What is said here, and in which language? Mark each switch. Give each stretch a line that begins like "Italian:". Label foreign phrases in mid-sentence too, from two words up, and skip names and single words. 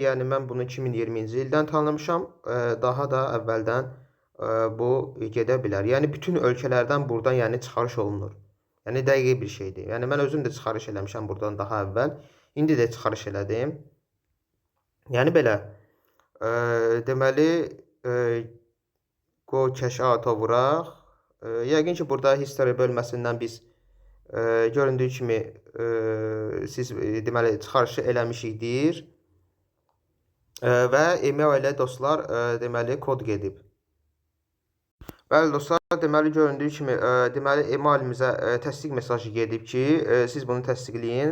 Azerbaijani: Yəni mən bunu 2020-ci ildən tanımışam. Daha da əvvəldən bu gedə bilər. Yəni bütün ölkələrdən buradan yəni çıxarış olunur. Yəni dəqiq bir şeydir. Yəni mən özüm də çıxarış eləmişəm buradan daha əvvəl. İndi də çıxarış elədim. Yəni belə. Deməli,
English: go cash out-
Azerbaijani: a vuraq. Yəqin ki, burada history bölməsindən biz göründüyü kimi siz deməli çıxarışı eləmişik deyir. Və email ilə dostlar deməli kod gedib. Bəli dostlar, deməli göründüyü kimi deməli emailімizə təsdiq mesajı gedib ki, siz bunu təsdiqləyin.